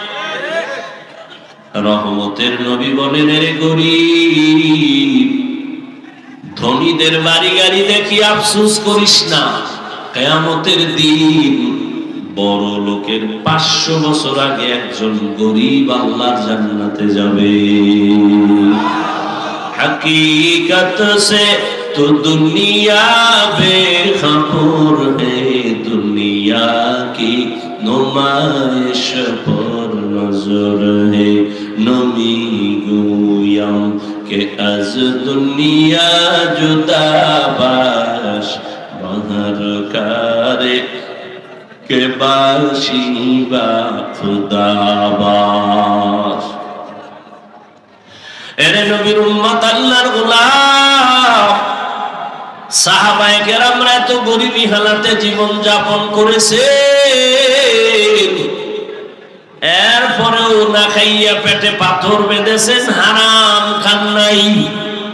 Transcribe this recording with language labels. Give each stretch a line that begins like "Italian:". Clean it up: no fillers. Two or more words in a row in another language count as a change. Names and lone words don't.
Bangla: রহমতের নবী বলেন, রে গরিব, ধনীদের বাড়ি গাড়ি দেখি আফসোস করিস না। কিয়ামতের দিন বড় লোকের 500 বছর আগে একজন গরিব আল্লাহর জান্নাতে যাবে।
Urdu: حقیقت سے تو دنیا بے خبر ہے، دنیا کی نمائش پر نظر ہے.
Persian: نمی گویم که از دنیا جدا باش به هر کاری که باشی با خدا باش.
Bangla: এরে নবীর উম্মত, আল্লাহর গোলাম, সাহাবায়ে কেরামরা তো গরিবী হালাতে জীবন যাপন করেছে, এরপরেও না খাইয়া পেটে পাথর বেঁধেছেন, হারাম খান নাই।